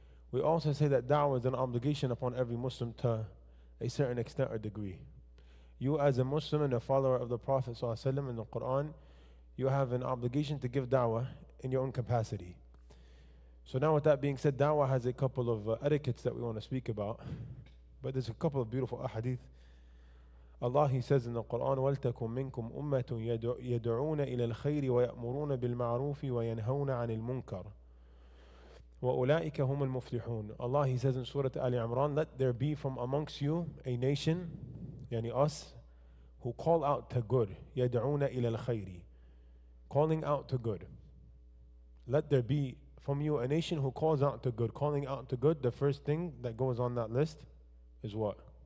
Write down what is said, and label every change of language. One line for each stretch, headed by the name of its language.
English: We also say that da'wah is an obligation upon every Muslim to a certain extent or degree. You as a Muslim and a follower of the Prophet ﷺ in the Quran, you have an obligation to give da'wah in your own capacity. So now with that being said, da'wah has a couple of etiquettes that we want to speak about. But there's a couple of beautiful ahadith. Allah, He says in the Quran,
Arabic: وَلْتَكُمْ مِنْكُمْ أُمَّةٌ يَدْعُونَ إِلَى الْخَيْرِ وَيَأْمُرُونَ بِالْمَعْرُوفِ وَيَنْهَوْنَ عَنِ الْمُنْكَرِ وَأُولَٰئِكَ هُمُ الْمُفْلِحُونَ.
English: Allah, He says in Surah Ali Imran, let there be from amongst you a nation, yani us, who call out to good.
Arabic: يَدْعُونَ إِلَى الْخَيْرِ,
English: calling out to good. Let there be from you a nation who calls out to good. Calling out to good, the first thing that goes on that list is what?